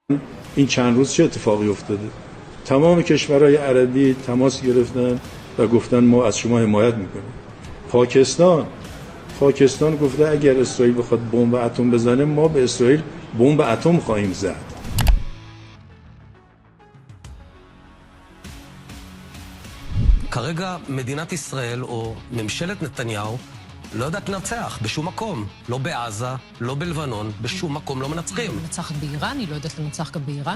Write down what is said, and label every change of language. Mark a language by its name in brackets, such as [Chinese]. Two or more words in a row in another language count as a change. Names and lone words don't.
[Persian] این چند روز چه اتفاقی افتاده؟ تمام کشورهای عربی تماس گرفتن و گفتن ما از شما حمایت میکنیم. پاکستان گفته اگر اسرائیل بخواد بمب اتم بزنه ما به اسرائیل بمب اتم خواهیم زد. [Hebrew] כרגע מדינת ישראל או ממשלת נתניהו לא יודעת לנצח בשום מקום. לא בעזה, לא בלבנון, בשום מקום לא מנצחים. היא מנצחת באיראן? היא לא יודעת לנצח גם באיראן?